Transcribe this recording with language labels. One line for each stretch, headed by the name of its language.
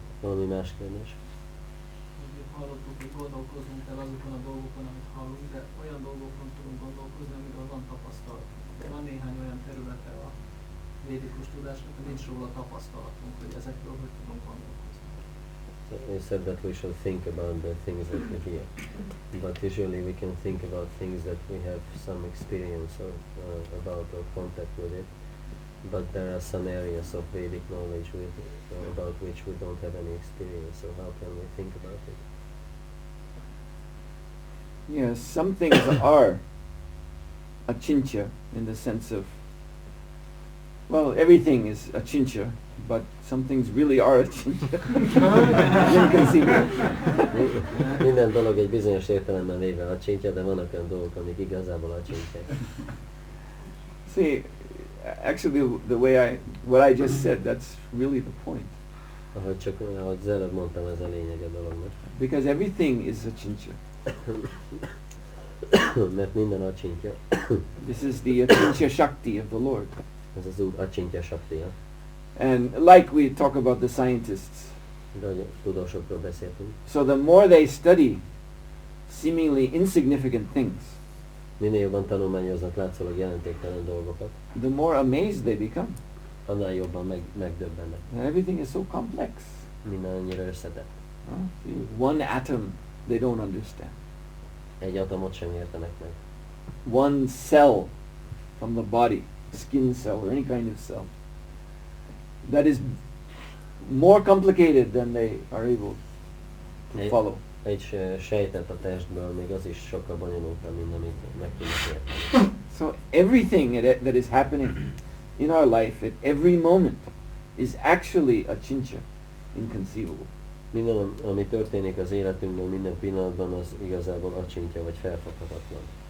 Hungarian: Valami más kérdés? Hallottuk, hogy gondolkoznunk kell azokon a dolgokon, amit hallunk, de olyan dolgokon tudunk gondolkozni, amiről van tapasztalat. De van néhány olyan területe a védikus tudásnak, hogy nincs róla tapasztalatunk, hogy ezekről hogy tudunk gondolkozni.
English: You said that we should think about the things that we hear, but usually we can think about things that we have some experience of, about or contact with it. But there are some areas of Vedic knowledge about which we don't have any experience, so how can we think about it? Yes, some things are achintya in the sense of, well, everything is achintya, but some things really are achintya. Inconceivable.
Hungarian: Minden dolog egy bizonyos értelemben véve acsintja, de vannak olyan dolgok, amik igazából acsintják.
English: See, actually the way what I just said, that's really the point.
Hungarian: Ahogy az előbb mondtam, ez a lényeg a dolognak.
English: Because everything is achintya.
Hungarian: Mert minden acsintja.
English: This is the achintya shakti of the Lord.
Hungarian: Ez az Úr acsintja saktia.
English: And like we talk about the scientists,
Hungarian: De hogy tudósokról beszéltünk.
English: so the more they study seemingly insignificant things,
Hungarian: Minél jobban tanulmányoznak látszólag jelentéktelen dolgokat,
English: the more amazed they become.
Hungarian: annál jobban megdöbbennek.
English: And everything is so complex.
Hungarian: Minden annyira összetett.
English: One atom they don't understand.
Hungarian: Egy atomot sem értenek meg.
English: One cell from the body, skin cell or any kind of cell, that is more complicated than they are able to follow.
Hungarian: Egy sejtet a testből, még az is sokkal bonyolultabb, mint amit meg tudnak érteni.
English: So everything that is happening in our life at every moment is actually achintya, inconceivable.
Hungarian: Minden, ami történik az életünkben minden pillanatban, az igazából acsintja vagy felfoghatatlan.